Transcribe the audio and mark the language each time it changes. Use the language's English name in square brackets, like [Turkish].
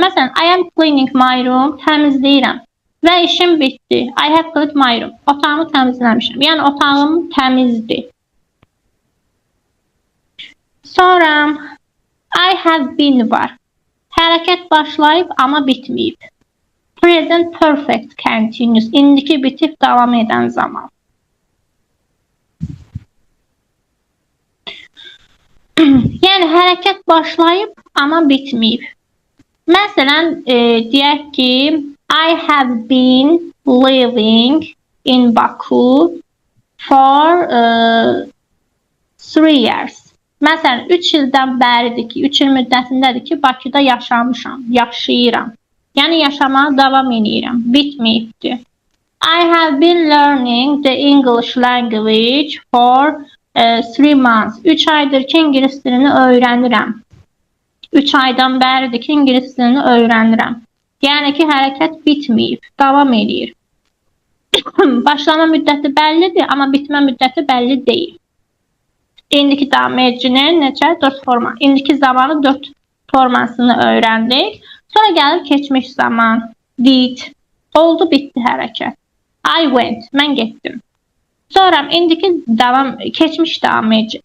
[English] Məsələn, I am cleaning my room. [Azerbaijani] Təmizləyirəm. Və işim bitdi. [English] I have cleaned my room. [Azerbaijani] Otağımı təmizləmişəm. Yəni otağım təmizdir. Sonra I have been var. Hərəkət başlayıb, amma bitməyib. [English] Present perfect continuous. [Azerbaijani] İndiki bitib davam edən zaman. Yəni hərəkət başlayıb, amma bitməyib. Məsələn, deyək ki, [English] I have been living in Baku for 3 years. [Azerbaijani] Məsələn, 3 ildən bəridir ki, 3 il müddətindədir ki, Bakıda yaşamışam, yaşayıram. Yəni yaşamağa davam edirəm, bitməyibdir. [English] I have been learning the English language for 3 months. [Azerbaijani] 3 aydır ki, İngilis dilini öyrənirəm. 3 aydan bəridir ki, İngilis dilini öyrənirəm. Yəni ki, hərəkət bitməyib, davam edir. Başlama müddəti bəllidir, amma bitmə müddəti bəlli deyil. İndiki davam edicinin necə? 4 forma. İndiki zamanı 4 formasını öyrəndik. Sonra gəlir keçmiş zaman. Did. Oldu, bitdi hərəkət. [English] I went. [Azerbaijani] Mən getdim. Sonra indiki keçmiş davam edici.